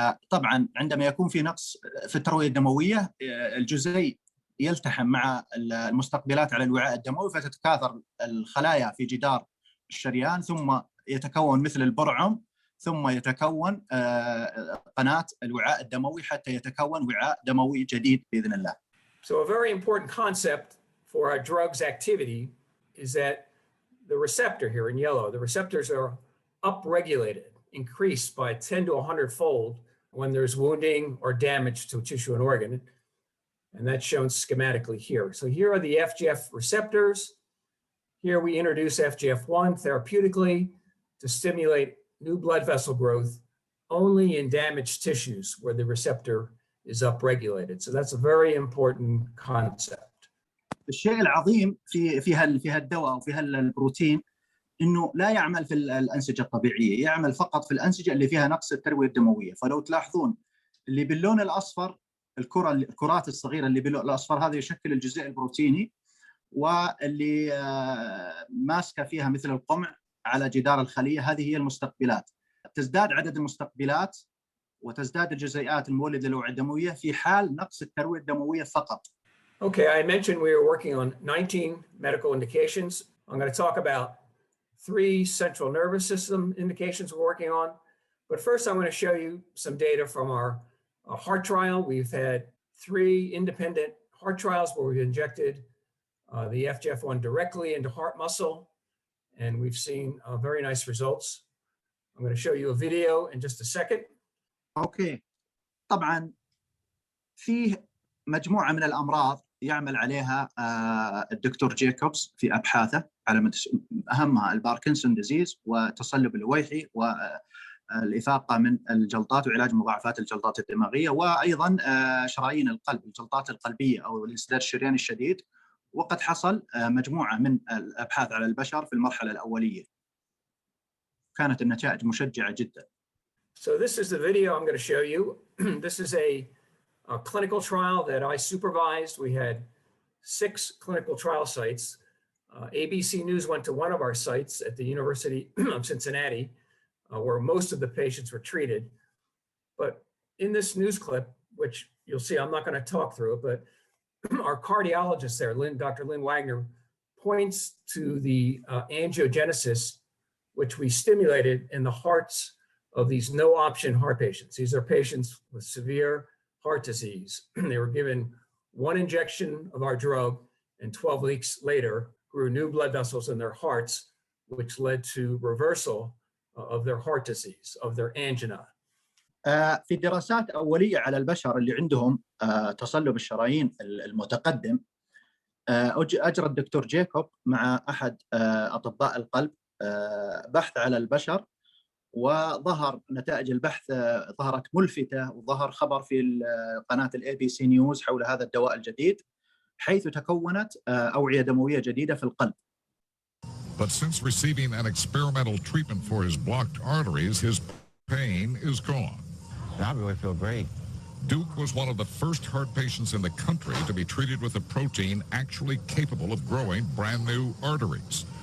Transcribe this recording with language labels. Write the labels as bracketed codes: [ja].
[ar] طبعا عندما يكون في نقص في التروية الدموية الجزيء يلتحم مع المستقبلات على الوعاء الدموي، فتتكاثر الخلايا في جدار الشريان، ثم يتكون مثل البرعم، ثم يتكون قناة الوعاء الدموي حتى يتكون وعاء دموي جديد بإذن الله. [en] So a very important concept for our drug's activity is that the receptor here in yellow, the receptors are upregulated, increased by 10 to 100 fold when there's wounding or damage to a tissue and organ. And that's shown schematically here. So here are the FGF receptors. Here we introduce FGF1 therapeutically to stimulate new blood vessel growth only in damaged tissues where the receptor is upregulated. So that's a very important concept. [ar] الشيء العظيم في هالدواء وفي هالبروتين انه لا يعمل في الانسجه الطبيعيه، يعمل فقط في الانسجه اللي فيها نقص الترويه الدمويه. فلو تلاحظون اللي باللون الاصفر الكرات الصغيره اللي باللون الاصفر هذا يشكل الجزيء البروتيني، واللي ماسكه فيها مثل القمع على جدار الخليه هذه هي المستقبلات. تزداد عدد المستقبلات وتزداد الجزيئات المولده للأوعية الدمويه في حال نقص الترويه الدمويه فقط. [en] Okay, I mentioned we were working on 19 medical indications. I'm going to talk about 3 central nervous system indications we're working on. But first, I'm going to show you some data from our heart trial. We've had 3 independent heart trials where we've injected the FGF1 directly into heart muscle, and we've seen very nice results. I'm going to show you a video in just a second. [ar] اوكي، طبعا فيه مجموعه من الامراض يعمل عليها الدكتور جيكوبز في ابحاثه، على اهمها الباركنسون ديزيز وتصلب الويحي والافاقه من الجلطات وعلاج مضاعفات الجلطات الدماغيه، وايضا شرايين القلب، الجلطات القلبيه او الانسداد الشرياني الشديد. وقد حصل مجموعه من الابحاث على البشر في المرحله الاوليه، كانت النتائج مشجعه جدا. [en] So this is the video I'm going to show you. This is a clinical trial that I supervised. We had 6 clinical trial sites. ABC News went to one of our sites at the University of Cincinnati, where most of the patients were treated. But in this news clip, which you'll see, I'm not going to talk through it, but our cardiologist there, Dr. Lynn Wagner, points to the angiogenesis, which we stimulated in the hearts of these no-option heart patients. These are patients with severe heart disease. They were given 1 injection of our drug, and 12 weeks later grew new blood vessels in their hearts, which led to reversal of their heart disease, of their angina. [ar] في دراسات أولية على البشر اللي عندهم تصلب الشرايين المتقدم، أجرى الدكتور جيكوب مع أحد أطباء القلب بحث على البشر، وظهر نتائج البحث ظهرت ملفتة، وظهر خبر في قناة ABC نيوز حول هذا الدواء الجديد، حيث تكونت أوعية دموية جديدة في القلب. [en] But since receiving an experimental treatment for his blocked arteries, his pain is gone. I really feel great. Duke was one of the first heart patients in the country to be treated with a protein actually capable of growing brand new arteries.